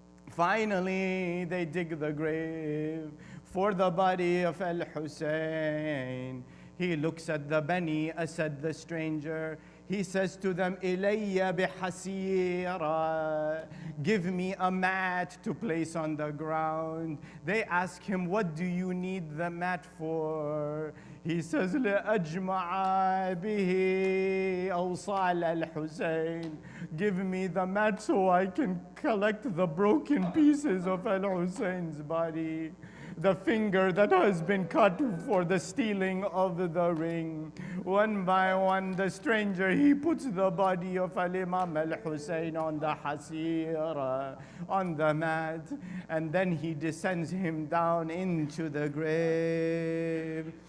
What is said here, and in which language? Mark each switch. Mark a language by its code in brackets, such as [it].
[en] Finally, they dig the grave for the body of Al-Hussein. He looks at the Bani Asad, the stranger. He says to them, [ar] Ilayya bihasira. [en] Give me a mat to place on the ground. They ask him, what do you need the mat for? He says, [ar] لأجمع به أوصال الحسين. [en] Give me the mat so I can collect the broken pieces of Al-Hussein's body. The finger that has been cut for the stealing of the ring. One by one, the stranger, he puts the body of Al-Imam Al-Hussein on the hasira, on the mat, and then he descends him down into the grave.